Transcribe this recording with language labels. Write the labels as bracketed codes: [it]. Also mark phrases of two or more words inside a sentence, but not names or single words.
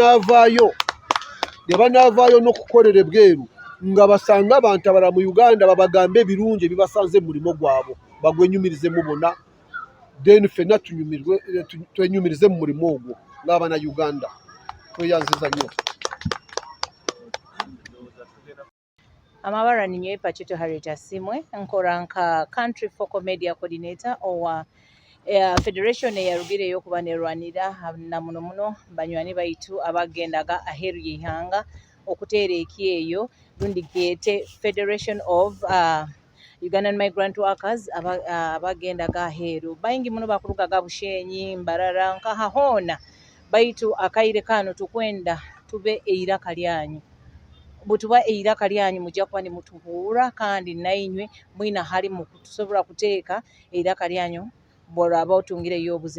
[lg] banaavaayo n'okukolera ebweru nga basanga abantu abalala mu Uganda babagambe ebirungi ebibasanze mu mulimo gwabwe bagwenyumirizemu bonna, [en] then [lg] ffenna twenyumirize mu mulimo ogwo ng'Abannayuganda. [ttj] Tweyanziza nnyo. Amabara ninyoye Pachito Harriet Asimwe nkora nka Country Focal Media Coordinator owa Federation eyarugire y'okuba nerwanira na muno banywani baitu abagendaga aheru y'ihanga okuteera ekyeyo lundi gete Federation of Ugandan Migrant Workers abagendaga aheru bayingi muno bakulugaga Bushenyi Mbarara nkahahona baitu akaire kano tukwenda tube eiraka lyanyu butuba eiraka lyanyu mujja kuba nimutubuura kandi nainywe mwina hali mu kutusobola kuteeka eiraka lyanyu bw'olaba otungireyo obuzimu.